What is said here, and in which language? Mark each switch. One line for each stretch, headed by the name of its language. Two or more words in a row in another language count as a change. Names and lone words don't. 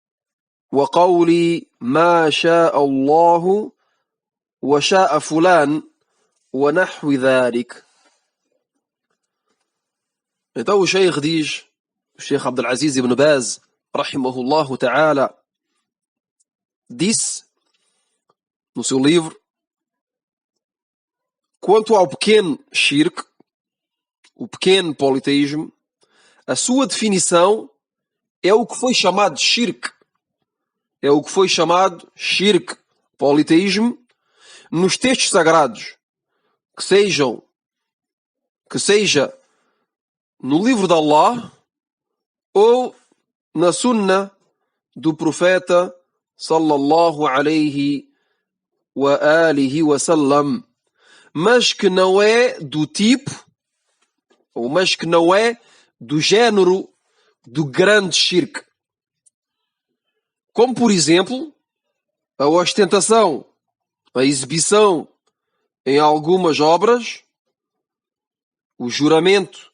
Arabic: وقول ما شاء الله وشاء فلان ونحو ذلك.
Portuguese: Então o Sheikh diz, o Sheikh Abdulaziz ibn Baz,
Arabic: رحمه الله تعالى,
Portuguese: disse no seu livro, quanto ao pequeno shirk, o pequeno politeísmo, a sua definição é o que foi chamado de shirk. É o que foi chamado shirk, politeísmo, nos textos sagrados, que seja no livro de Allah ou na sunna do profeta
Arabic: صلى الله عليه وعلى آله وسلم,
Portuguese: mas que não é do tipo, ou mas que não é do género do grande shirk. Como, por exemplo, a ostentação, a exibição em algumas obras, o juramento,